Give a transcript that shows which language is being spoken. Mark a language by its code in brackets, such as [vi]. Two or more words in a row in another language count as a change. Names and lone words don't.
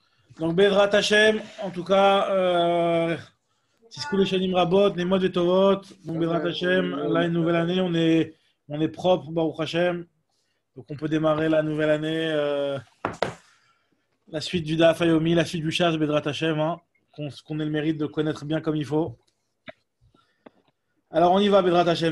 [fr] Donc, [he] בעזרת השם, [fr] en tout cas, [he] תזכו לשנים רבות, נעימות וטובות. [fr] Donc, [he] בעזרת השם, [fr] là, une nouvelle année, on est propre, [he] ברוך השם. [fr] Donc, on peut démarrer la nouvelle année, la suite du [he] דף יומי, [fr] la suite du Shas, [he] בעזרת השם, [fr] hein, qu'on ait le mérite de connaître bien comme il faut. Alors, on y va, [he] בעזרת השם.